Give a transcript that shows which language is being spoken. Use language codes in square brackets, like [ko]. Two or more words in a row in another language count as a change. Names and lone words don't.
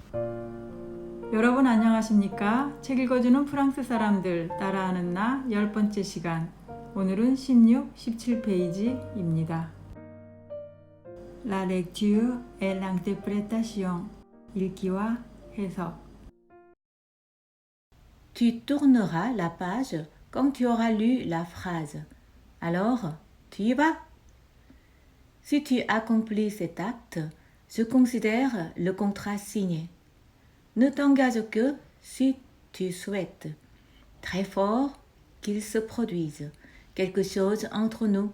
[ko] 여러분 안녕하십니까? 책 읽어주는 프랑스 사람들 따라하는 나 10번째 시간. 오늘은 16, 17페이지입니다. [fr] La lecture et l'interprétation. [ko] 읽기와 해석. [fr] Tu tourneras la page quand tu auras lu la phrase. Alors, tu y vas. Si tu accomplis cet acte, je considère le contrat signé. Ne t'engage que si tu souhaites très fort qu'il se produise quelque chose entre nous.